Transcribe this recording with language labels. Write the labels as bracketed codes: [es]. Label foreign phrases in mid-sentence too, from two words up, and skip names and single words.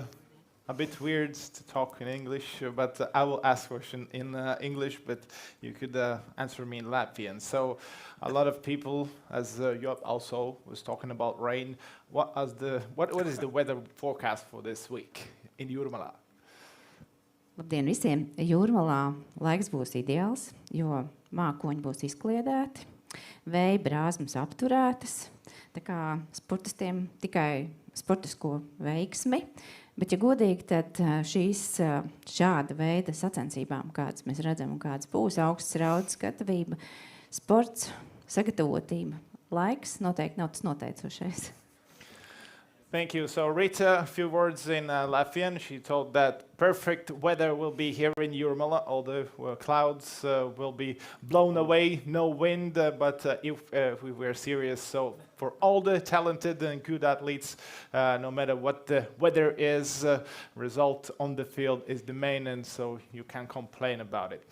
[en] A bit weird to talk in English, but I will ask question in English, but you could answer me in Latvian. So a lot of people, as Job also was talking about rain, what is the weather forecast for this week in Jurmala? [lv] Labdien visiem! Jūrmalā laiks būs ideāls, jo mākoņi būs izkliedēti, vēja brāzmas apturētas, tā kā sportistiem tikai sportisko veiksmi. Bet, ja godīgi, tad šāda veida sacensībām, kādas mēs redzam un kādas būs, augsts raudas gatavība, sports, sagatavotība, laiks noteikti nav tas noteicošais. [en] Thank you. So Rita, a few words in Latvian. She told that perfect weather will be here in Jurmala. All the clouds will be blown away, no wind. But if we were serious, so for all the talented and good athletes, no matter what the weather is, result on the field is the main, and so you can't complain about it.